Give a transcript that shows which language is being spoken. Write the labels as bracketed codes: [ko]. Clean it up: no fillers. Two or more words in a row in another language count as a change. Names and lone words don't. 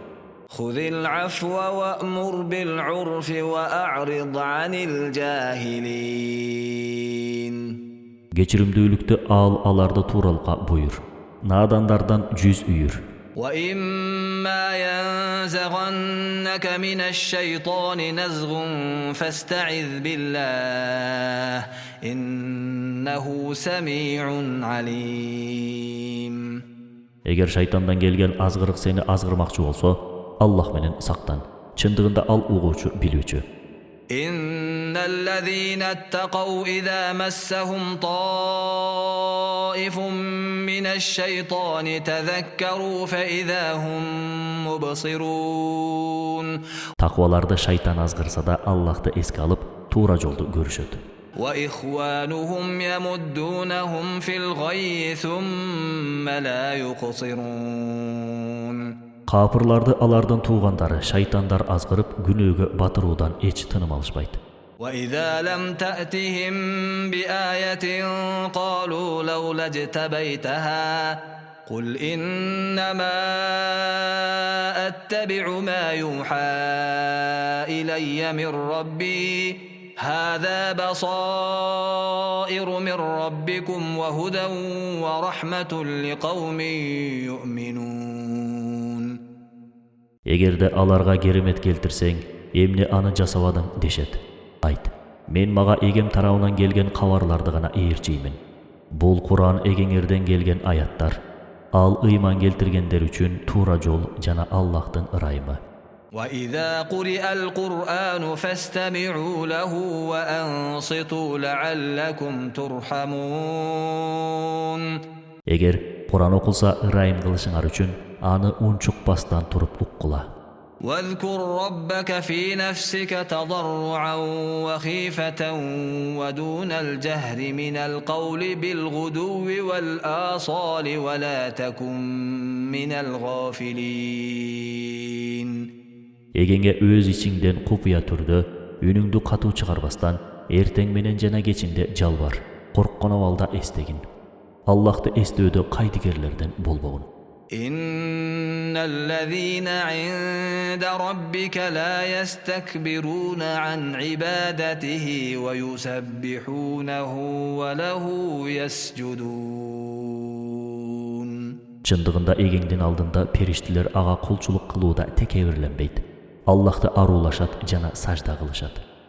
[ar] خذ العفو وأمر بالعرف وأعرض عن الجاهلين. [ky] Кечиримдүүлүктү ал, аларды тууралыкка буйрур. Надандардан жүз үйүр. [ar] وإما ينزغنك من الشيطان نزغ فاستعذ بالله إنه سميع عليم. [ky] Эгер шайтандан келген азгырык сени азгырмакчы болсо, Аллах менен сактан. Чындыгында ал угуучу, билүүчү. [ar] إن الذين اتقوا إذا مسهم طائف من الشيطان تذكروا فإذا هم مبصرون. [ky] Такваларды шайтан азгырса да Аллахты эске алып, туура жолду көрүшөт. [ar] وإخوانهم يمدونهم في الغي ثم لا يقصرون. [ky] Капырларды алардын туугандары шайтандар азгырып, күнөөгө батыруудан эч тыным алышпайт. [ar] وإذا لم تأتهم بآية قالوا لولا اجتبيتها قل إنما أتبع ما يوحى إلي من ربي هذا بصائر من ربكم وهدى ورحمة لقوم يؤمنون. [ky] Эгерде аларга керемет келтирсең, эмне аны жасабадың дешет. Айт, мен мага эгем тарабынан келген кабарларды гана ээрчиймин. Бул Куран эгеңерден келген аяттар. Ал ыйман келтиргендер үчүн туура жол жана Аллахтын ырайымы. [ar] وإذا قرئ القرآن فاستمعوا له وأنصتوا لعلكم ترحمون. [ky] Эгер Куран окулса, ырайым кылышыңар үчүн аны унчукпастан туруп уккула. [ar] واذكر ربك في نفسك تضرعا وخيفة ودون الجهر من القول بالغدو والآصال ولا تكن من الغافلين. [ky] Эгеңе өз ичиңден купуя түрдө, үнүңдү катуу чыгарбастан, эртең менен жана кечинде жалбар, корккон абалда эстегин. Аллахты эстөөдө кайдыгерлерден болбогун. [ar] إن الذين عند ربك لا يستكبرون عن عبادته ويسبحونه وله يسجدون. [ky] Чындыгында эгеңдин алдында периштелер ага кулчулук кылууда текебирленбейт. Аллахты аруулашат жана сажда кылышат.